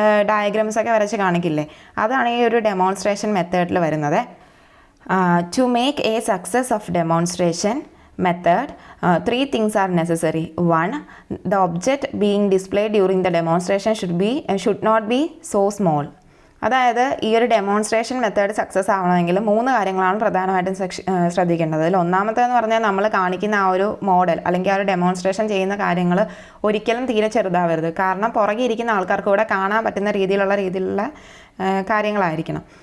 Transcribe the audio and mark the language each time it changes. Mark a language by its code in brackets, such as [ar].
[ml] ഡയഗ്രാംസൊക്കെ വരച്ച് കാണിക്കില്ലേ, അതാണ് ഈ ഒരു ഡെമോൺസ്ട്രേഷൻ മെത്തേഡിൽ വരുന്നത്. [en] To make a success of demonstration method, three things are necessary. One, the object being displayed during the demonstration should not be so small. [ml] അതായത് ഈ ഒരു ഡെമോൺസ്ട്രേഷൻ മെത്തേഡ് സക്സസ് ആവണമെങ്കിൽ 3 കാര്യങ്ങളാണ് പ്രധാനമായിട്ടും ശ്രദ്ധിക്കേണ്ടത്. അതിൽ ഒന്നാമത്തേന്ന് പറഞ്ഞാൽ നമ്മൾ കാണിക്കുന്ന ആ ഒരു മോഡൽ അല്ലെങ്കിൽ ആ ഒരു ഡെമോൺസ്ട്രേഷൻ ചെയ്യുന്ന കാര്യങ്ങൾ ഒരിക്കലും തീരെ ചെറുതാവരുത്. കാരണം പുറകെ ഇരിക്കുന്ന ആൾക്കാർക്ക് കൂടെ കാണാൻ പറ്റുന്ന രീതിയിലുള്ള കാര്യങ്ങളായിരിക്കണം.